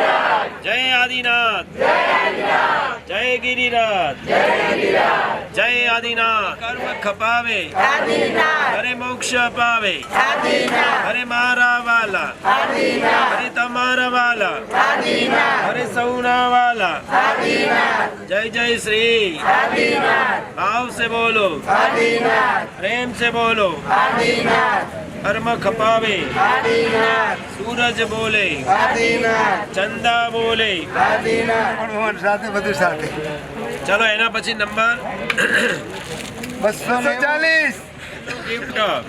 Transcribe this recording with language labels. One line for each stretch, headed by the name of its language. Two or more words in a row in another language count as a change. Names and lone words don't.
Gujarati: જય આદિનાથ, જય ગિરિનાથ, જય આદિનાથ. કર્મ ખપાવે, હરે મોક્ષ અપાવે, હરે મારા વાલા, હરે તમારા વાલા, હરે સૌના વાલા.
Hindi: जय जय श्री. भाव से बोलो, प्रेम से बोलो. कर्म खपावे, सूरज बोले, चंदा बोले.
Gujarati: સાથે બધું સાથે. ચલો એના પછી નંબર 240 ગિફ્ટ.